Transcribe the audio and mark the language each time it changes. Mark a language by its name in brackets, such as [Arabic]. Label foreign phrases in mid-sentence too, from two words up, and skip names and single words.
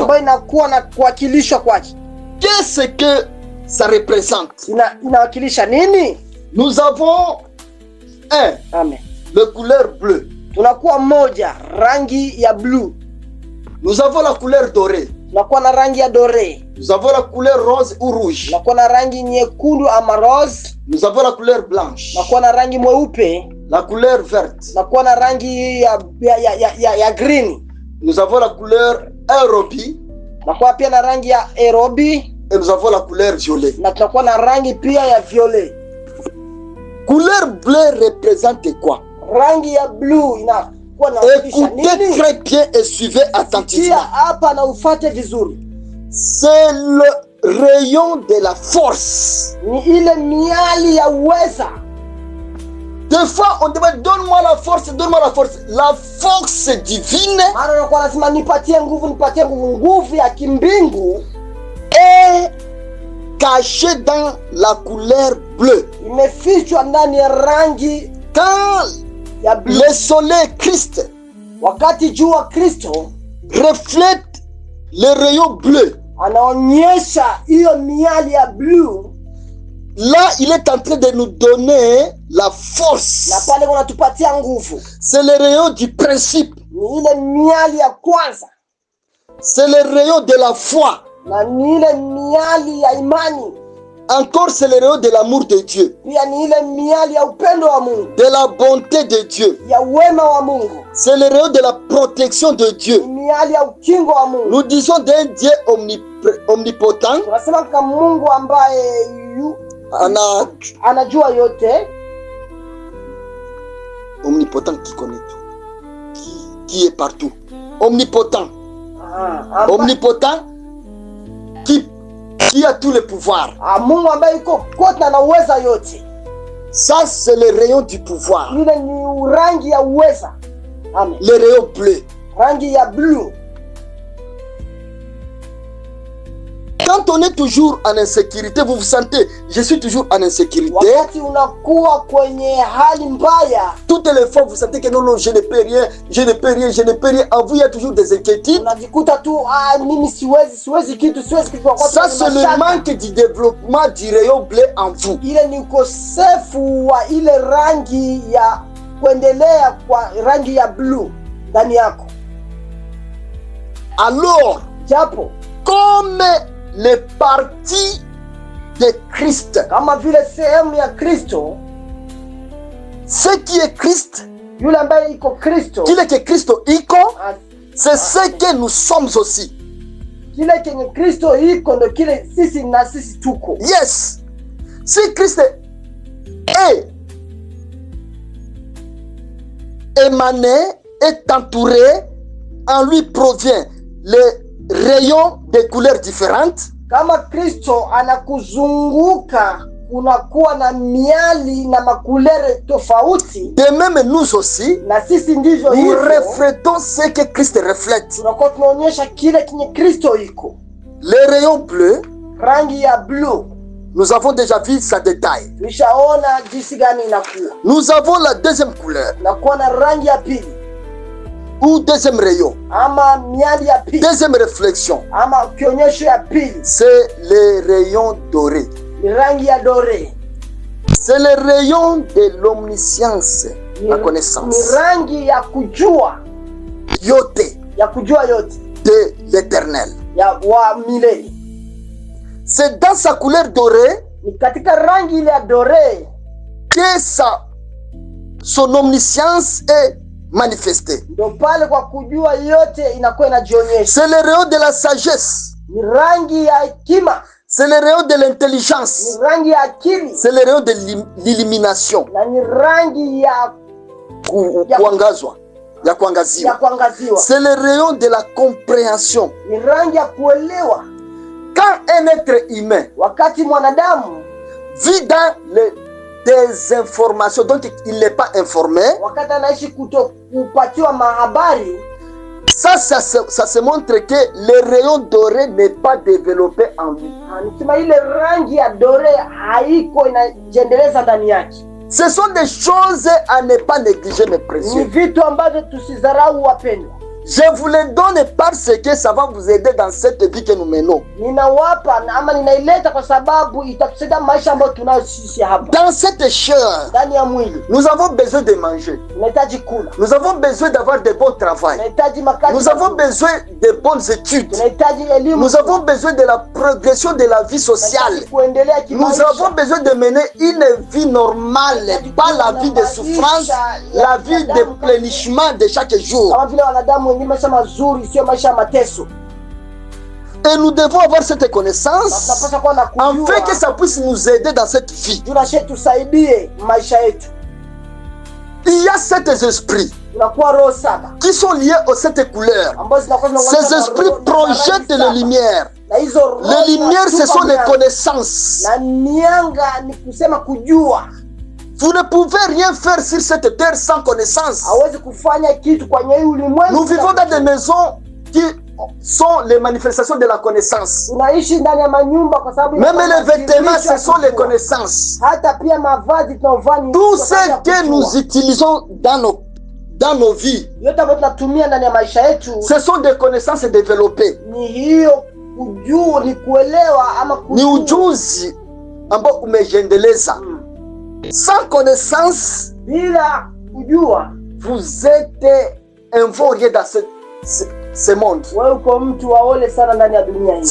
[Swahili] ambayo inakuwa na kuwakilishwa kwake. [French] Qu'est-ce que ça représente? [Swahili] Inawakilisha nini? [French] Nous avons Amen. le couleur bleue. [Swahili] Tunakuwa moja, rangi ya blue. [French] Nous avons la couleur dorée. [Swahili] Tunakuwa na rangi ya dore. [French] Nous avons la couleur rose ou rouge. [Swahili] Tunakuwa na rangi nyekundu ama rose. [French] Nous avons la couleur blanche. [Swahili] Tunakuwa na rangi mweupe. [French] La couleur verte. [Swahili] Tunakuwa na rangi ya green. [French] Nous avons la couleur aérobie. [Swahili] Tunakuwa pia na rangi ya aerobie. [French] Et nous avons la couleur violet. [Swahili] Na tunakuwa na rangi pia ya violet. [French] Couleur bleue représente quoi? [Swahili] Rangi ya blue inakuwa na [French] Écoutez très bien et suivez attentivement. [Swahili] hapa na ufate vizuri. [French] C'est le rayon de la force. [Swahili] Ni ile miali ya uweza. [French] Des fois on demande donne-moi la force, donne-moi la force. La force divine [Swahili] Maana unakuwa lazima nipatie nguvu. Nguvu ya kimbingu [French] est cachée dans la couleur bleue. [Swahili] imefichwa ndani ya rangi [French] Quand [Swahili] ya blue. [French] le soleil Christ [Swahili] Wakati jua Kristo [French] reflète le rayon bleu, [Swahili] anaonyesha hiyo miali ya blue, [French] là il est en train de nous donner la force. [Swahili] na pale kunatupatia nguvu. [French] C'est le rayon du principe. [Swahili] Ni ile miali ya kwanza, [French] C'est le rayon de la foi. [Swahili] na ni ile miali ya imani. [French] Encore c'est le rayon de l'amour de Dieu, [Swahili] Pia ni ile miali ya upendo wa Mungu, [French] de la bonté de Dieu. [Swahili] ya wema wa Mungu. [French] C'est le rayon de la protection de Dieu. [Swahili] Ni miali ya ukingo wa Mungu. [French] Nous disons d'un Dieu omnipotent, [Swahili] Tunasema kama Mungu ambaye anajua yote. [French] Omnipotent qui connaît tout, qui est partout. Omnipotent. Omnipotent qui a tous les pouvoirs. [Swahili] Mungu ambaye yuko kote na ana uweza yote. [French] Ça c'est le rayon du pouvoir. [Swahili] Ile ni rangi ya uweza. Amen. [French] Le rayon bleu. [Swahili] Rangi ya blue. [French] Quand on est toujours en insécurité, vous vous sentez, je suis toujours en insécurité. [Swahili] Wakati unakuwa kwenye hali mbaya, [French] toutes les fois vous sentez que non, je ne peux rien, je ne peux rien, je ne peux rien. En vous, il y a toujours des inquiétudes. [Swahili] unajikuta tu mimi siwezi kitu. [French] Ça, c'est le manque du développement du rayon bleu en vous. [Swahili] Ile ni ukosefu wa ile rangi ya kuendelea kwa rangi ya blue ndani yako. [French] Alors, [Swahili] Japo [French] comme les parties de Christ, [Swahili] kama vile sehemu ya Kristo, [French] ce qui est Christ, [Swahili] yule ambaye iko Kristo, kile que Kristo iko, [French] c'est ce que nous sommes aussi. [Swahili] Kile kenye Kristo iko ndo kile sisi na sisi tuko. Yes. [French] Si Christ est émané, est entouré, en lui provient les rayons de couleurs différentes. [Swahili] Kama Kristo anakuzunguka, kunakuwa na miali na makulere tofauti. [French] De même nous aussi, [Swahili] na sisi ndivyo [French] nous [Swahili] hivyo, [French] reflétons ce que Christ reflète. [Swahili] tunakuwa tunaonyesha kile kenye Kristo iko. [French] Les rayons bleus, [Swahili] Rangi ya blue [French] nous avons déjà vu sa détail. [Swahili] tulishaona jinsi gani inakuwa. [French] Nous avons la deuxième couleur, [Swahili] Nakuwa na rangi ya pili [French] ou deuxième rayon, [Swahili] ama miali ya pili [French] deuxième réflexion, [Swahili] ama kionyesho ya pili, [French] c'est les rayons dorés. [Swahili] ni rangi ya dore. [French] C'est le rayon de l'omniscience, la connaissance. [Swahili] Ni rangi ya kujua Yote yote [French] de l'éternel. [Swahili] ya wa milele. [French] C'est dans sa couleur dorée [Swahili] Ni katika rangi ile ya dore [French] que son omniscience est manifestée. [Swahili] ndo pale kwa kujua yote inakuwa inajionyesha. [French] C'est le rayon de la sagesse. [Swahili] Ni rangi ya hekima, [French] C'est le rayon de l'intelligence. [Swahili] ni rangi ya akili, [French] C'est le rayon de l'illumination. [Swahili] na ni rangi ya Kuangazwa. Ya kuangaziwa. kuangaziwa, [French] C'est le rayon de la compréhension. [Swahili] ni rangi ya kuelewa. [French] Quand un être humain [Swahili] Wakati mwanadamu [French] vit dans les désinformations, donc il n'est pas informé, [Swahili] wakati anaishi kupatiwa mahabari, [French] ça se montre que le rayon doré n'est pas développé en lui. [Swahili] anasema ile rangi ya dore haiko inajiendeleza ndani yake. [French] Ce sont des choses à ne pas négliger, mes [Swahili] Ni [French] précieux. [Swahili] vitu ambavyo tusidharau wapendwa. [French] Je vous les donne parce que ça va vous aider dans cette vie que nous menons. [Swahili] Ninawapa ama ninaileta kwa sababu itatusaidia maisha ambayo tunayo sisi hapa. [French] Dans cette chair, [Swahili] Ndani ya mwili [French] nous avons besoin de manger. [Swahili] tunahitaji kula, [French] Nous avons besoin d'avoir de bons travail. [Swahili] tunahitaji makazi, [French] Nous avons besoin de bonnes études. [Swahili] tunahitaji elimu, [French] Nous avons besoin de la progression de la vie sociale. [Swahili] tunahitaji kuendelea [French] Nous [Swahili] kimaisha. [French] avons besoin de mener une vie normale, pas la vie de souffrance, la vie de plénissement de chaque jour. [Swahili] Kama vile wanadamu wenye maisha mazuri, sio maisha ya mateso. [French] Et nous devons avoir cette connaissance [Swahili] Tunapaswa kuwa na kujua [French] afin que ça puisse nous aider dans cette vie. [Swahili] tunashe tusaidie maisha yetu. [French] Il y a sept esprits [Swahili] Tunakuwa roho saba [French] qui sont liés aux sept couleurs. [Swahili] ambazo zinakuwa [French] Ces esprits projettent les lumières. [Swahili] na hizo roho [French] Les lumières, ce sont les [Swahili] zinatupa [French] connaissances. [Swahili] na mianga ni kusema kujua. [French] Vous ne pouvez rien faire sur cette terre sans connaissance. [Swahili] Hawezi kufanya kitu kwenye hii ulimwengu. [French] Nous vivons dans des maisons qui sont les manifestations de la connaissance. [Swahili] Tunaishi ndani ya manyumba kwa sababu [French] Même les vêtements, ce sont les connaissances. [Swahili] hata pia mavazi tunaovaa ni [French] Tout [Swahili] kwa sababu [French] ce [Swahili] ya [French] que [Swahili] kujua. [French] nous utilisons dans nos vies, [Swahili] Yote ambayo tunatumia ndani ya maisha yetu [French] ce sont des connaissances développées. [Swahili] ni hiyo kujua, ni kuelewa ama Ni kujua. ujuzi ambao umejendeleza. [French] Sans connaissance, [Swahili] Bila kujua [French] vous êtes un vaurien dans ce monde. [Swahili] wewe uko mtu waole sana ndani ya dunia hii.